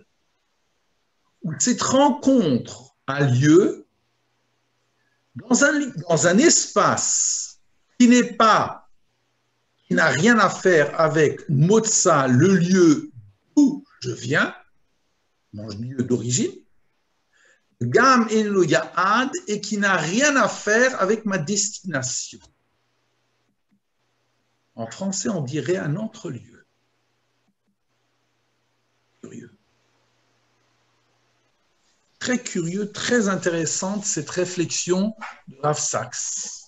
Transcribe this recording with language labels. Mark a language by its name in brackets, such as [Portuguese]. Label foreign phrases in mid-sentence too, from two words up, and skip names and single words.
[French] Cette rencontre a lieu dans un espace qui n'a rien à faire avec motza, le lieu d'où je viens, mon lieu d'origine, [Hebrew] גם איננו יעד, [French] et qui n'a rien à faire avec ma destination. En français, on dirait un entre-lieu. Curieux. Très curieux, très intéressante cette réflexion de Rav Sachs.